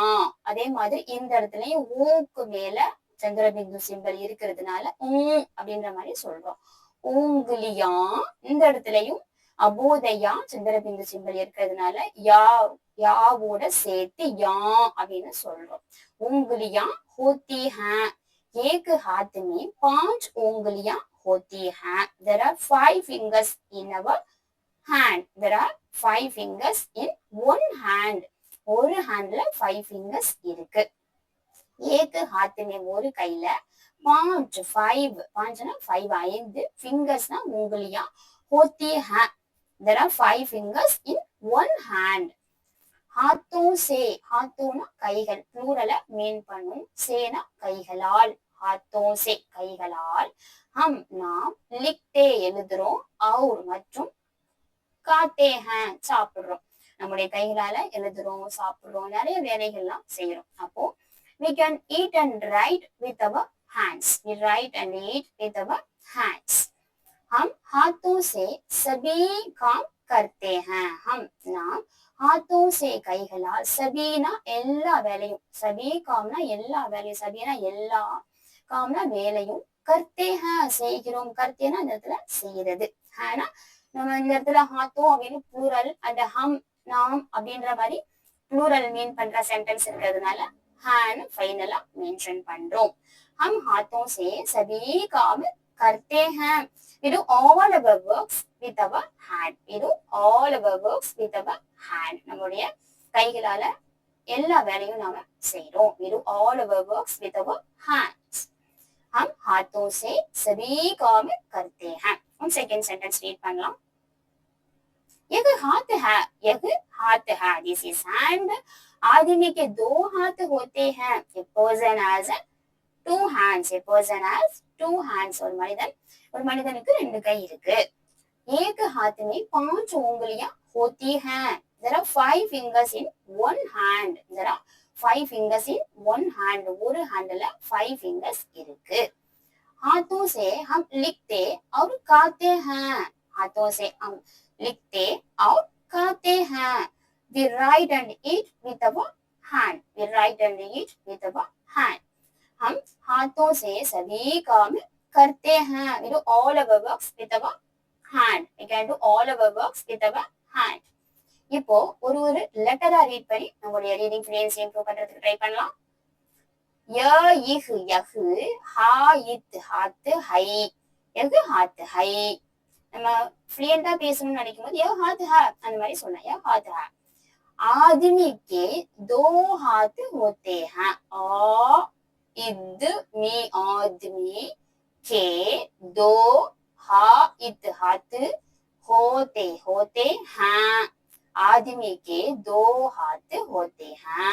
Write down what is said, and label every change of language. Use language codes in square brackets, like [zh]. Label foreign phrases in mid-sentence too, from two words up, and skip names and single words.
[ta] அதே மாதிரி இந்த இடத்துலயும் ஊக்கு மேல சந்திரபிந்து சிம்பல் இருக்கிறதுனால அப்படின்ற மாதிரி சொல்றோம். [hi] उंगलियां. [ta] இந்த இடத்துலயும் அபோதையா சந்திரபிந்து சிம்பல் இருக்கிறதுனால யாவோட சேர்த்து யா அப்படின்னு சொல்றோம். [hi] उंगलियां होती हैं. एक हाथ में 5 उंगलियां होती हैं. [en] There are 5 fingers in our hand. There are 5 fingers in one hand. [ta] ஒரு ஹேண்ட்ல 5 fingers இருக்கு. [hi] एक हाथ में [ta] ஒரு கையில 5 5னா 5 5 ஃபிங்கர்ஸ்னா [hi] उंगलियां होती है. [en] There are 5 fingers in one hand. [hi] हाथों से, [ta] हाथोंனா கைகள், ப்ளூரல மீன் பண்ணும். சேனா கைகளால், [hi] हाथों से கைகளால். हम நாம் लिखते எழுதுறோம். और மற்றும் खाते हैं சாப்பிடுறோம். [ta] நம்முடைய கைகளால எழுதுறோம், சாப்பிடுறோம், நிறைய வேலைகள்லாம் செய்யறோம். [en] அப்போ we can eat and write with our hands. We write and eat with our hands. [hi] हम हाथों से सभी काम करते हैं. [ta] हम நாம் [hi] हाथों से [ta] கைகளால், சபீனா எல்லா வேலையும், சபி காம்னா எல்லா வேலையும், சபீனா எல்லா, காம்னா வேலையும், [hi] करते हैं [ta] செய்கிறோம். கர்த்தேனா இந்த இடத்துல செய்யறது, ஹேனா நம்ம இந்த இடத்துல ஹாத்தோ அப்படின்னு ப்ளூரல், அந்த ஹம் நாம் அப்படின்ற மாதிரி ப்ளூரல் மீன் பண்ற சென்டென்ஸ் இருக்கிறதுனால ஹேன்னு ஃபைனலா மென்ஷன் பண்றோம். [hi] हम हाथों से सभी काम करते हैं. [en] We do all our works with our hand. We do all our works with our hand. [ta] நம்முடைய கைகளால எல்லா வேலையும் நாம செய்றோம். [en] We do all our works with our hands. [hi] हम हाथों से सभी काम करते हैं. हम [en] second sentence read [hi] பண்ணலாம். यह हाथ है, यह हाथ है, [en] this is hand. [hi] आदमी के 2 हाथ होते हैं. [en] A person has 2 hands. A person has 2 hands. [ta] ஒரு மனிதனுக்கு 2 கை இருக்கு. [hi] एक हाथ में 5 उंगलियां होती हैं. [en] There are 5 fingers in one hand. There are 5 fingers in one hand. [ta] ஒரு ஹேண்ட்ல 5 fingers இருக்கு. [hi] हाथों से हम लिखते और खाते हैं। हाथों से हम लिखते और खाते हैं। [en] We write and eat with our hand. We write and eat with our hand. [hi] हम हाथों से सभी काम करते हैं. [en] We do all our works with our hand. We can do all our works with our hand. [ta] இப்போ ஒரு ஒரு லெட்டரா ரீட் பண்ணி நம்மளுடைய [en] reading fluency improve [ta] பண்றதுக்கு ட்ரை பண்ணலாம். [hi] य इह यह हा इत हाथ है. यह हाथ है. [ta] நம்ம ஃப்ளூயண்டா பேசணும்னு நினைக்கும் போது [hi] यह हाथ है [ta] அந்த மாதிரி சொல்லலாம். [hi] यह हाथ है. आदमी के दो हाथ होते हैं. आदमी आदमी के दो हाथ होते होते हैं. आदमी के दो हाथ होते हैं.